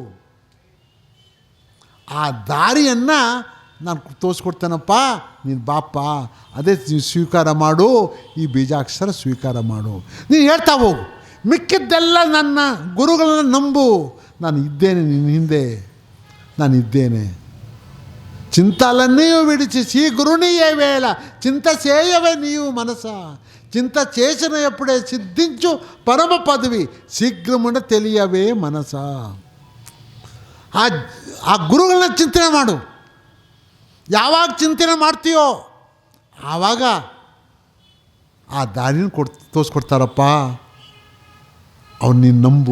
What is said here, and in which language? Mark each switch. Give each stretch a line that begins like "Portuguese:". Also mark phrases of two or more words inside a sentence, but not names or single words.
Kannada: ಆ ದಾರಿಯನ್ನು ನಾನು ತೋರಿಸ್ಕೊಡ್ತೇನಪ್ಪ, ನೀನು ಬಾಪ, ಅದೇ ನೀವು ಸ್ವೀಕಾರ ಮಾಡು, ಈ ಬೀಜಾಕ್ಷರ ಸ್ವೀಕಾರ ಮಾಡು. ನೀನು ಹೇಳ್ತಾ ಹೋಗು, ಮಿಕ್ಕಿದ್ದೆಲ್ಲ ನನ್ನ ಗುರುಗಳನ್ನ ನಂಬು, ನಾನು ಇದ್ದೇನೆ ನಿನ್ನ ಹಿಂದೆ, ನಾನು ಇದ್ದೇನೆ.
Telugu: చింతలన్నీయు విడిచి శ్రీ గురునియే వేళ చింత చేయవే నీవు మనస చింత చేసిన ఎప్పుడే సిద్ధించు పరమ పదవి శీఘ్రముండ తిళియవే మనస.
Kannada: ಆ ಗುರುಗಳನ್ನ ಚಿಂತನೆ ಮಾಡು. ಯಾವಾಗ ಚಿಂತನೆ ಮಾಡ್ತೀಯೋ ಆವಾಗ ಆ ದಾರಿನ ತೋರಿಸ್ಕೊಡ್ತಾರಪ್ಪ. ಅವ್ರು ನೀನು ನಂಬು.